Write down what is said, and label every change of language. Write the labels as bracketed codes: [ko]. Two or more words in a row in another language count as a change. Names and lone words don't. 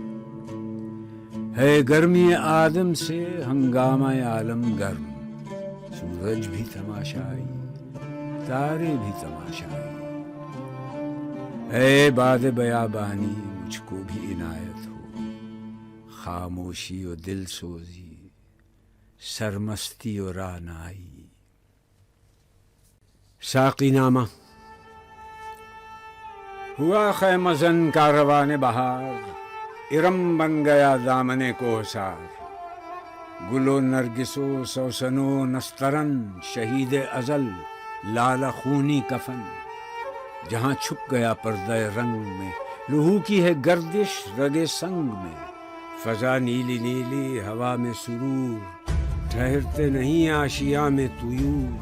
[ur] ہے گرمی آدم سے ہنگامہ عالم گرم. سورج بھی تماشائی، تارے بھی تماشائی. اے باد بیابانی مجھ کو بھی عنایت ہو. خاموشی و دل سوزی، سرمستی و رعنائی. ساقی نامہ. ہوا خیمہ زن کاروان بہار، ارم بن گیا دامن کوہسار. گل و نرگس و سوسن و نسترن، شہید ازل لالہ خونی کفن. جہاں چھپ گیا پردہ رنگ میں، لہو کی ہے گردش رگ سنگ میں. فضا نیلی نیلی ہوا میں سرور، ٹھہرتے نہیں آشیاں میں طیور.